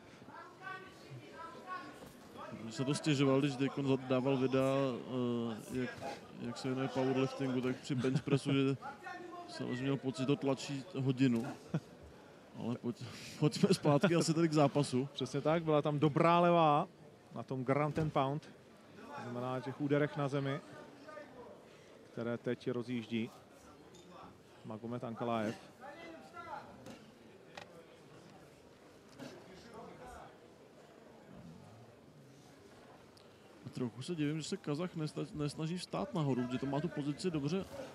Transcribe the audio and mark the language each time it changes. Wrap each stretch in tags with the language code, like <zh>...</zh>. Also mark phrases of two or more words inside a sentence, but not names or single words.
<cs>Když se to stěžoval, když Deacon dával videa, jak se věnuje powerliftingu, tak při</cs> <en>bench pressu,</en> <cs>že samozřejmě měl pocit, že to tlačí hodinu. Ale pojďme zpátky asi tady k zápasu. Přesně tak, byla tam dobrá levá na tom</cs> <en>ground and pound.</en> <cs>To znamená těch úderech na zemi, které teď rozjíždí Magomed Ankalaev. Trochu se divím, že se Kazach nesnaží vstát nahoru, že to má tu pozici dobře.</cs>